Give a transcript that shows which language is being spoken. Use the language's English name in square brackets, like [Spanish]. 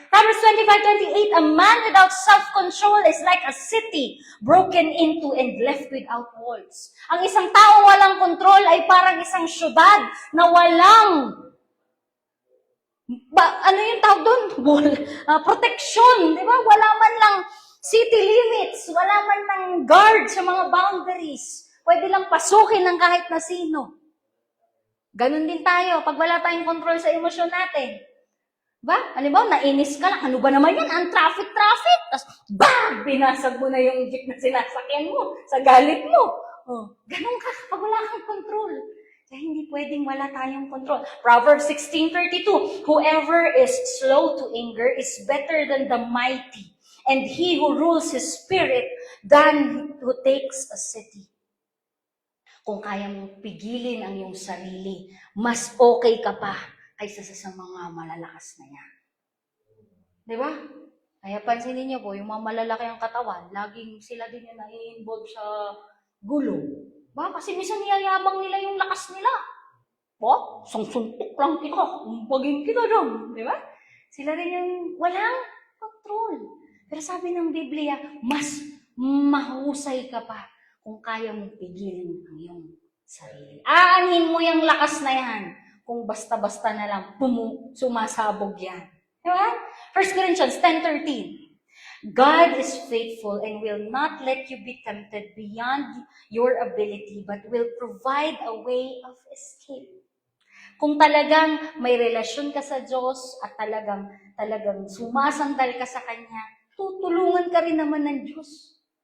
[English] Proverbs 25:28, a man without self-control is like a city broken into and left without walls. [Filipino] Ang isang tao walang control ay parang isang syudad na walang ano yung tawag doon? Protection, di ba? Wala man lang city limits, wala man lang guard sa mga boundaries. Pwede lang pasukin ng kahit na sino. Ganun din tayo, pag wala tayong control sa emosyon natin. Ba? Halimbawa, nainis ka lang. Ano ba naman yan? Ang traffic. Tapos, binasag mo na yung jeep na sinasakyan mo sa galit mo. Ganun ka pag wala kang control. Kaya hindi pwedeng wala tayong control. [English] Proverbs 16:32, whoever is slow to anger is better than the mighty, and he who rules his spirit than who takes a city. [Filipino] Kung kaya mong pigilin ang iyong sarili, mas okay ka pa kaysa sa mga malalakas na yan. Di ba? Kaya pansinin niyo po, yung mga malalaki ang katawan, laging sila din yung nai-involve sa gulo. Ba? Kasi minsan niyayabang nila yung lakas nila. Po? Suntok lang kita. Baging kita dyan. Di ba? Sila rin yung walang control. Pero sabi ng Biblia, mas mahusay ka pa kung kaya mong pigilin ang iyong sarili. Aanin mo yung lakas na yan kung basta-basta na lang sumasabog yan. Di ba? [English] 1 Corinthians 10:13. God is faithful and will not let you be tempted beyond your ability, but will provide a way of escape. [Filipino] Kung talagang may relasyon ka sa Diyos at talagang sumasandal ka sa Kanya, tutulungan ka rin naman ng Diyos.